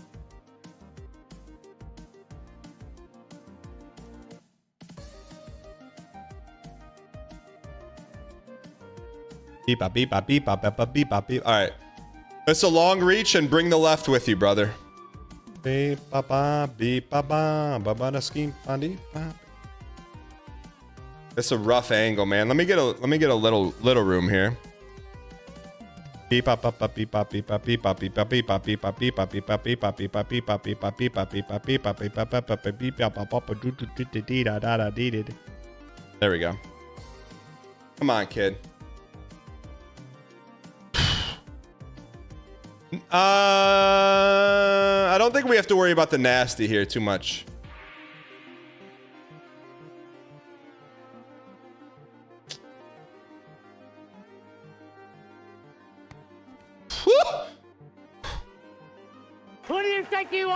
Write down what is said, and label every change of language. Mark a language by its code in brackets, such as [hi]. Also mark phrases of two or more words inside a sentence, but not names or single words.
[en] Beep, bop, beep, bop, beep, bop, beep, bop, beep, bop, beep. All right. It's a long reach and bring the left with you, brother. Beep, ba, ba, beep, ba, ba, ba, ba, da, scheme, ba, dee, ba. It's a rough angle, man. Let me get a little room here. Beep, bop, bop, bop, beep, bop, beep, bop, beep, bop, beep, bop, beep, bop, beep, bop, beep, bop, beep, bop, beep, bop, beep, bop, beep, bop, beep, bop, beep, bop, beep, bop, beep, bop, beep, bop, beep, bop, beep, bop, bop, bop, do, do, do, do, dee, da, da, da, dee, dee. There we go. Come on, kid. I don't think we have to worry about the nasty here too much. Who do you think you are?